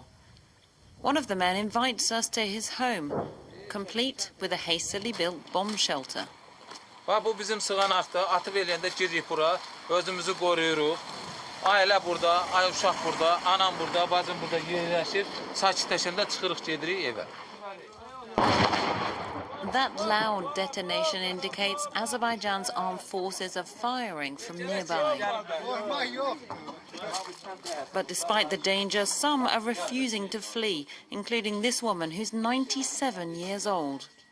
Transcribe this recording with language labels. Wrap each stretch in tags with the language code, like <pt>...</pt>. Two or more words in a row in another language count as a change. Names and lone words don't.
<en>One of the men invites us to his home, complete with a hastily built bomb shelter.</en> <az>Bu bizim sığanaqda, atıb eləyəndə giririk bura, özümüzü qoruyuruq. Ailə burada, uşaq burada, anam burada, bacım burada yerləşir. Sakitləşəndə çıxırıq, gedirik evə.</az> <en>That loud detonation indicates Azerbaijan's armed forces are firing from nearby. But despite the danger, some are refusing to flee, including this woman who's 97 years old.</en>